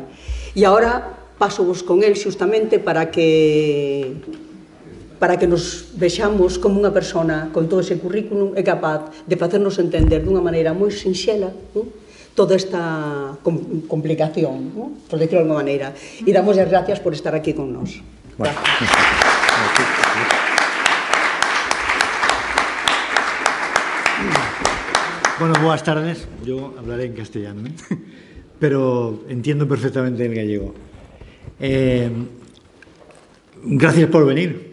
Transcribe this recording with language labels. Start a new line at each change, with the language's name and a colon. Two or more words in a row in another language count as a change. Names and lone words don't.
Galician: E agora pasovos con el xustamente para que nos vexamos como unha persona con todo ese currículum é capaz de facernos entender dunha maneira moi sinxela toda esta complicación, por decirlo de alguma maneira. E damos as gracias por estar aquí con nós.
Spanish: Bueno, buenas tardes. Yo hablaré en castellano, pero entiendo perfectamente el gallego. Gracias por venir.